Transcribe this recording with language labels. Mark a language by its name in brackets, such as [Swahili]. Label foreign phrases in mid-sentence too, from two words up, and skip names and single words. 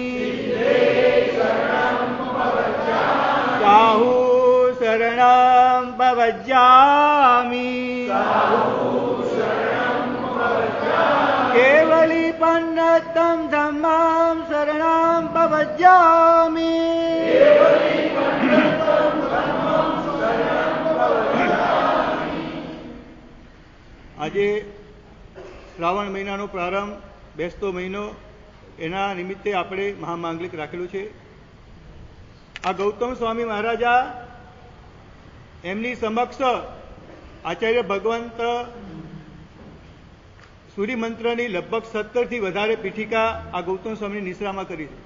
[Prakrit languages] साहू शरणं पवज्जामि केवली पन्नतं धम्मां शरणं पवज्जामि [Gujarati] આજે શ્રાવણ મહિનાનો પ્રારંભ બેસતો મહિનો એના નિમિત્તે આપણે મહામાંગલિક રાખેલું છે. આ ગૌતમ સ્વામી મહારાજા એમની સમક્ષ આચાર્ય ભગવંત સૂર્યમંત્રની લગભગ 17થી વધારે પીઠિકા આ ગૌતમ સ્વામીની નિશ્રામાં કરી છે.